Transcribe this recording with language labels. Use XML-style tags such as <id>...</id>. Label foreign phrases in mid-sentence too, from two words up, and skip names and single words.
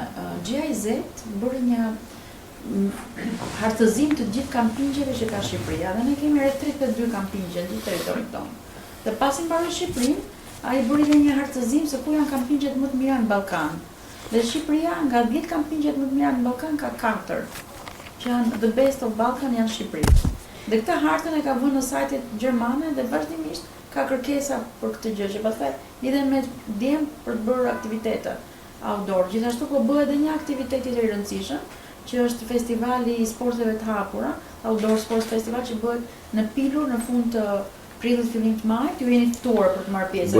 <sq>GIZ bëri një hartëzim të gjithë kampingjeve që ka Shqipëria, dhe ne kemi rreth 32 kampingje në gjithë territorin tonë. Dhe pasi mbaroi Shqipërinë, ai bëri edhe një hartëzim se ku janë kampingjet më të mira në Ballkan. Dhe Shqipëria nga 10 kampingjet më të mira në Ballkan ka 4, që janë</sq> <en>the best of Balkan</en> <sq>janë Shqipëri. Dhe këtë hartën e ka vënë në sajtet gjermane dhe vazhdimisht ka kërkesa për këtë gjë, që pastaj lidhen me djem për të bërë aktivitete outdoor. Gjithashtu po bëhet edhe një aktivitet i rëndësishëm, që është festivali i sporteve të hapura, Outdoor Sports Festival, që bëhet në Pilur në fund të prillit fillim të majit, ju jeni ftuar për të marrë pjesë.</sq>